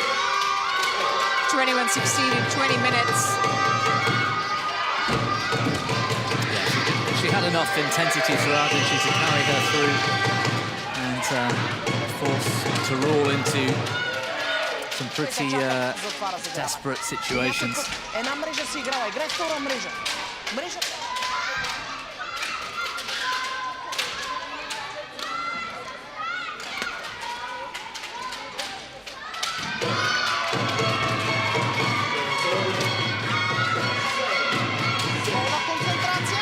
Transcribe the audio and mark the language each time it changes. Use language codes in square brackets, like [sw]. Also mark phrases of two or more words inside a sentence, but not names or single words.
[en] 21-16 in 20 minutes. Yeah, she had enough intensity throughout, didn't she, to carry her through and force to roll into some pretty desperate situations. [bg] Една мрежа си играла. Играй втора мрежа. Мрежа. Пълна концентрация.